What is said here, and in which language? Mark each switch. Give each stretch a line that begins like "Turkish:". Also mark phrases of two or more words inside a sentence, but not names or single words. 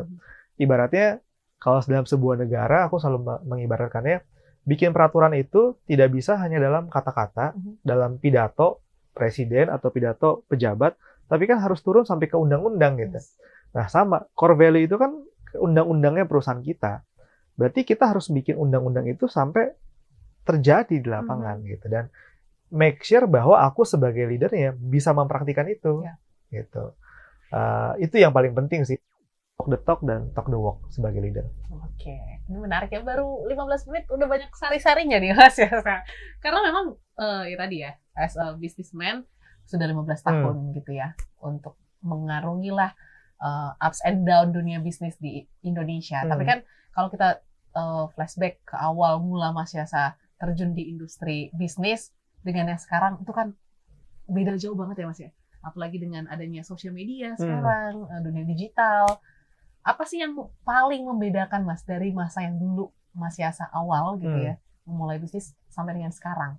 Indonesian: Ibaratnya kalau dalam sebuah negara, aku selalu mengibaratkannya, bikin peraturan itu tidak bisa hanya dalam kata-kata, dalam pidato presiden atau pidato pejabat, tapi kan harus turun sampai ke undang-undang gitu.
English: Yes.
Indonesian: Nah sama,
English: core value
Indonesian: itu kan undang-undangnya perusahaan kita. Berarti kita harus bikin undang-undang itu sampai terjadi di lapangan gitu. Dan
English: make sure
Indonesian: bahwa aku sebagai leadernya bisa mempraktikkan itu. Ya. Gitu. Itu yang paling penting sih.
English: Talk the talk
Indonesian: dan
English: talk the walk
Indonesian: sebagai leader. Oke, ini menarik ya. Baru 15 menit udah banyak sari-sarinya nih Mas ya. Karena memang ya tadi ya,
English: as a businessman
Indonesian: sudah 15 tahun gitu ya untuk mengarungi lah
English: ups and down
Indonesian: dunia bisnis di Indonesia. Tapi kan kalau kita flashback ke awal mula Mas Yasa terjun di industri bisnis dengan yang sekarang itu kan beda jauh banget ya Mas ya. Apalagi dengan adanya sosial media sekarang, dunia digital. Apa sih yang paling membedakan Mas dari masa yang dulu Mas Yasa awal gitu ya, memulai bisnis sampai dengan sekarang?